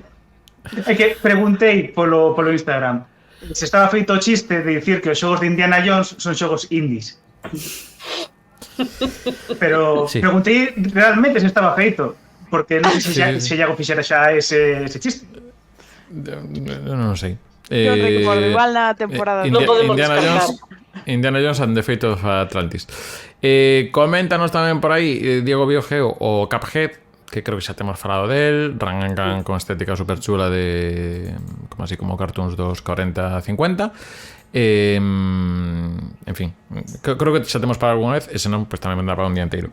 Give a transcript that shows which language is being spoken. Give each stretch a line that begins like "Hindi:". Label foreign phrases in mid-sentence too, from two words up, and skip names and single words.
Galician: É que preguntei polo Instagram se estaba feito o chiste de dicir que os xogos de Indiana Jones son xogos indies. Pero preguntei realmente se estaba feito, porque non sei se Iago fixera xa ese chiste. Non sei. Yo recordo, igual na temporada non podemos descartar. Indiana Jones and the Fate of Atlantis. Coméntanos tamén por aí Diego Biogeo o Cuphead, que creo que xa temos falado del, Rangan con estética super chula de como así como cartoons dos 40-50. En fin, creo que xa temos para algunha vez, e senón, pues tamén vendrá para un día inteiro.